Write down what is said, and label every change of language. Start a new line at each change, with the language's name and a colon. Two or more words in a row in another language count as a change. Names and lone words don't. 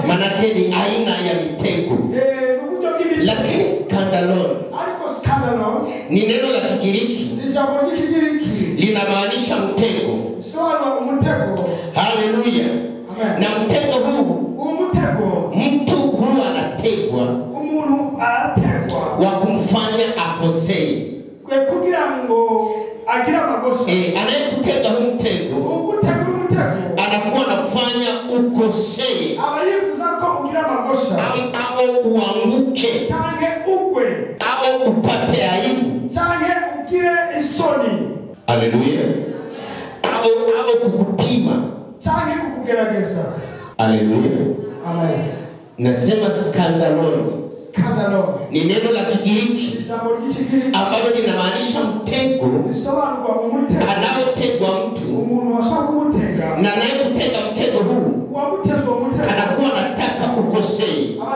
Swahili: Maana ni aina ya mitego. Nukujo gibi. Lakini skandalon.
Kinyarwanda: Ariko skandalon
Swahili: ni neno la Kigiriki. Ni jambo la Kigiriki. Linamaanisha mtego. Sawa mtego. Haleluya. Na mtego huu mtu huwa anategwa
Kinyarwanda: umuntu arategwa
Swahili: wa kumfanya akosee
Kinyarwanda: kugira ngo agira makosa.
Swahili: Anayekutega huu mtego anakuwa anakufanya ukosee
Kinyarwanda: abayifuza ko ugira makosa
Swahili: au uanguke
Kinyarwanda: cyane ugwe
Swahili: au upate aibu
Kinyarwanda: cyane ugire isoni.
Swahili: Haleluya. au kukupima
Kinyarwanda: cyane kukugerageza.
Swahili: Haleluya. Amen. Nasema skandalon ni neno la Kigiriki ambalo linamaanisha mtego anaotegwa mtu na anayekutega mtego huu anakuwa anataka ukosee.